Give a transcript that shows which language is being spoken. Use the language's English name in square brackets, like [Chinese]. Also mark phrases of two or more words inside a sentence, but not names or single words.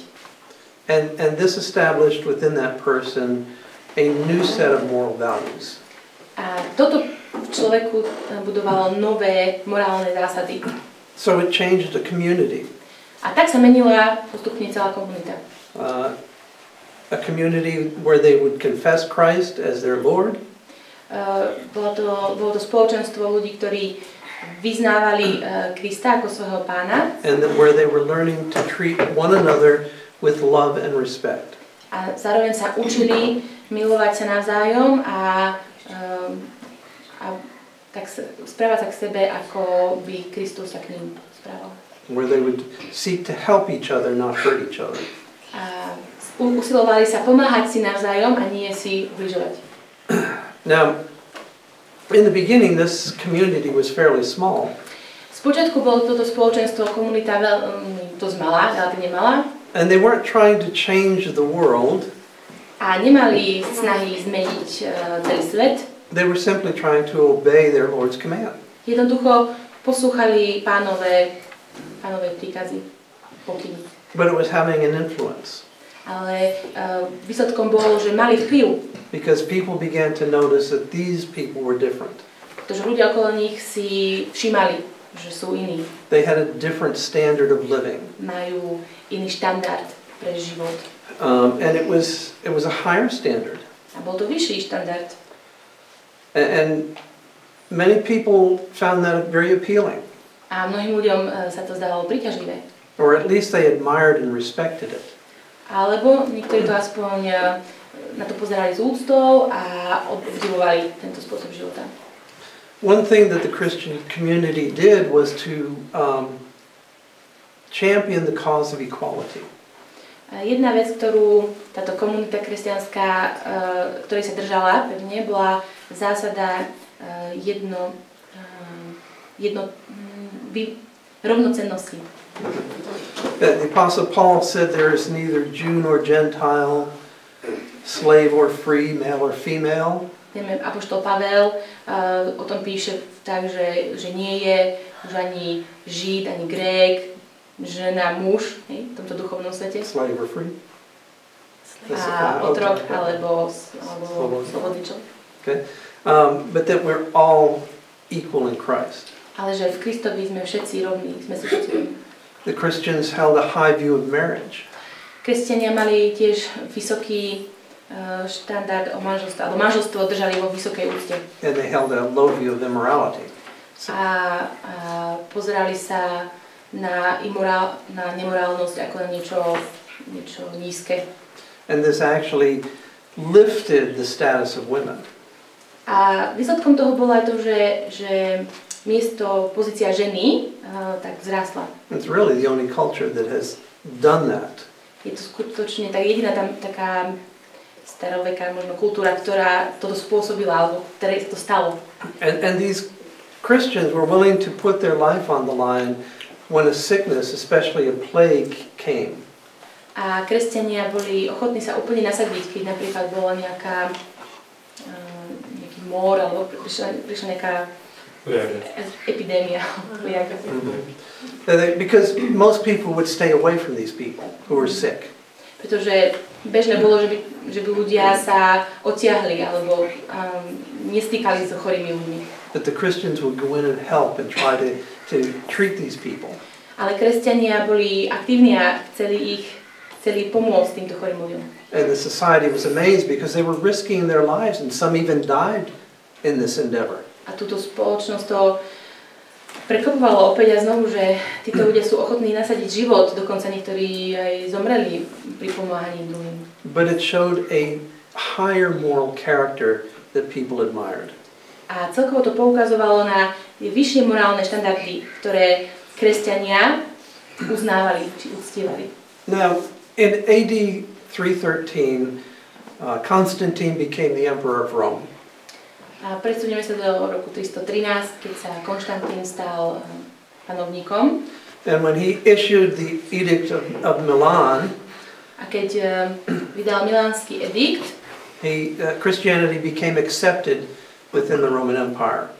[English] And this established within that person a new set of moral values. [Slovak] A toto v človeku budovalo nové morálne zásady. [English] So it changed the community. [Slovak] A tak sa menila postupne celá komunita. [English] A community where they would confess Christ as their Lord. [Slovak] Bolo to spoločenstvo ľudí, ktorí vyznávali Krista ako svojho pána. [English] And where they were learning to treat one another with love and respect. [Slovak] A zároveň sa učili milovať sa navzájom a tak správať sa k sebe, ako by Kristus sa k ním správal. [English] Where they would seek to help each other, not hurt each other. [Slovak] A usilovali sa pomáhať si navzájom a nie si ubližovať. [English] Now, in the beginning, this community was fairly small. [Slovak] Spočiatku bolo toto spoločenstvo, komunita veľmi dosť malá, relatívne malá. [English] And they weren't trying to change the world. [Slovak] A nemali snahy zmeniť celý svet. [English] They were simply trying to obey their Lord's command. [Slovak] Jednoducho poslúchali pánové príkazy, pokyny. [English] But it was having an influence. [Slovak] Ale výsledkom bolo, že mali vplyv. [English] Because people began to notice that these people were different. [Slovak] Pretože ľudia okolo nich si všímali, že sú iní. [English] They had a different standard of living. [Slovak] Majú iný štandard pre život. [English] And it was a higher standard. [Slovak] A bol to vyšší štandard. [English] And many people found that very appealing. [Slovak] A mnohým ľuďom sa to zdalo príťažlivé. [English] Or at least they admired and respected it. [Slovak] Alebo niektorí to aspoň na to pozerali s úctou a obdivovali tento spôsob života. [English] One thing that the Christian community did was to champion the cause of equality. [Slovak] Jedna vec, ktorú táto komunita kresťanská, ktorej sa držala pevne, bola zásada rovnocennosti. [English] The Apostle Paul said there is neither Jew nor Gentile, slave or free, male or female. [Slovak] Apoštol Pavel o tom píše tak, že nie je už ani Žid, ani Grék, žena, muž, v tomto duchovnom svete. [English] Slave or free. [Slovak] A otrok alebo slobodný človek. [English] Okay. But that we're all equal in Christ. [Slovak] Ale že v Kristovi sme všetci rovní, sme si všetci rovní. [English] The Christians held a high view of marriage. [Slovak] Kresťania mali tiež vysoký štandard o manželstve, alebo manželstvo držali vo vysokej úcte. [English] And they held a low view of immorality. [Slovak] A pozerali sa na nemorálnosť ako na niečo nízke. [English] And this actually lifted the status of women. [Slovak] A výsledkom toho bolo aj to, že pozícia ženy tak vzrástla. [English] It's really the only culture that has done that. [Slovak] Je to skutočne tak jediná tam taká staroveká možno kultúra, ktorá toto spôsobila, alebo ktorej sa to stalo. [English] And these Christians were willing to put their life on the line when a sickness, especially a plague, came. [Slovak] A kresťania boli ochotní sa úplne nasadiť, keď napríklad bola nejaký mor, alebo prišla nejaká epidémia. [English] Because most people would stay away from these people who were sick. [Slovak] Pretože bežné bolo, že by ľudia sa odtiahli alebo nestýkali so chorými ľuďmi. [English] But the Christians would go in and help and try to treat these people. [Slovak] Ale kresťania boli aktívni a chceli pomôcť týmto chorým ľuďom. [English] And the society was amazed because they were risking their lives and some even died in this endeavor. [Slovak] A túto spoločnosť to prekvapovalo opäť a znovu, že títo ľudia sú ochotní nasadiť život, dokonca niektorí aj zomreli pri pomáhaní druhým. [English] But it showed a higher moral character that people admired. [Slovak] A celkovo to poukazovalo na vyššie morálne štandardy, ktoré kresťania uznávali či uctievali. [English] Now, in AD 313, Constantine became the emperor of Rome. [Slovak] A presunieme sa do roku 313, keď sa Konštantín stal panovníkom. [English] And when he issued the Edict of Milan, [Slovak] a keď vydal milánsky edikt, [English] Christianity became accepted within the Roman Empire.